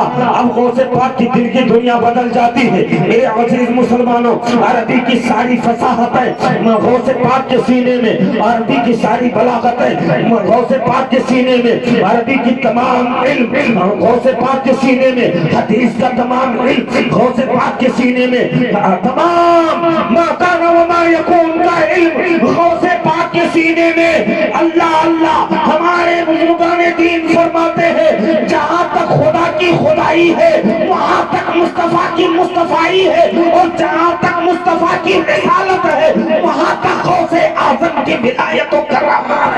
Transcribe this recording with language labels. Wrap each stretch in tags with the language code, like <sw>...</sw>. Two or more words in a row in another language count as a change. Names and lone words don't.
<ur>اب غوث پاک کی دل کی دنیا بدل جاتی ہے۔ میرے عزیز مسلمانوں، عربی کی ساری فصاحت ہے غوث پاک کے سینے میں، عربی کی ساری بلاغت ہے غوث پاک کے سینے میں، عربی کی تمام علم غوث پاک کے سینے میں، حدیث کا تمام علم غوث پاک کے سینے میں، تمام</ur> <ar>ما کان و ما یکون</ar> <ur>کا علم غوث پاک کے سینے میں۔ اللہ اللہ، ہمارے بزرگان دین فرماتے ہیں جہاں تک خدا کی خدائی ہے وہاں تک مصطفیٰ کی مصطفائی ہے، اور جہاں تک مصطفیٰ کی رسالت ہے وہاں تک غوث اعظم کی ولایت و کرامت ہے۔</ur>